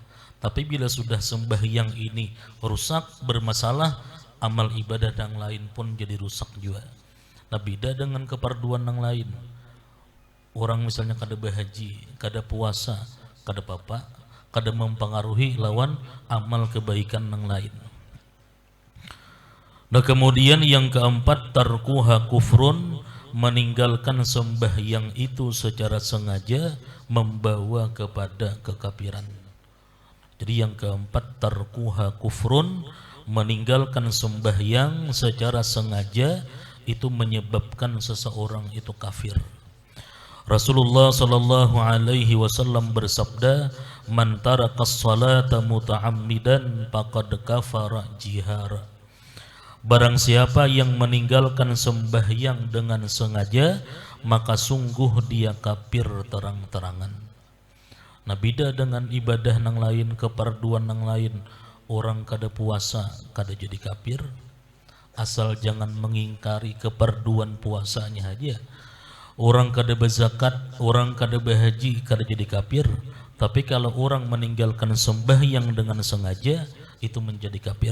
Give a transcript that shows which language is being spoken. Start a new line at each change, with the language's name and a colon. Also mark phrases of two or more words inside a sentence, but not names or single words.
Indonesian: Tapi bila sudah sembahyang ini rusak, bermasalah, amal ibadah yang lain pun jadi rusak juga. Nah, beda dengan keperduan yang lain.
Banjar: Orang misalnya kada berhaji, kada puasa, kada apa, kada mempengaruhi lawan amal kebaikan yang lain.
Indonesian: Nah, kemudian yang keempat,
Arabic: تركها كفر,
Indonesian: meninggalkan sembahyang itu secara sengaja membawa kepada kekafiran. Jadi yang keempat,
Arabic: تركها كفر,
Indonesian: meninggalkan sembahyang secara sengaja itu menyebabkan seseorang itu kafir.
Arabic: رسول الله صلى الله عليه وسلم bersabda, من ترك الصلاة متعمدا فقد كفر جهارا.
Indonesian: Barang siapa yang meninggalkan sembahyang dengan sengaja, maka sungguh dia kafir terang-terangan. Nah, beda dengan ibadah yang lain, keperduan yang lain.
Banjar: Orang kada puasa kada jadi kafir, asal jangan mengingkari keperduan puasanya aja. Orang kada berzakat, orang kada berhaji kada jadi kafir.
Indonesian: Tapi kalau orang meninggalkan sembahyang dengan sengaja, itu menjadi kafir.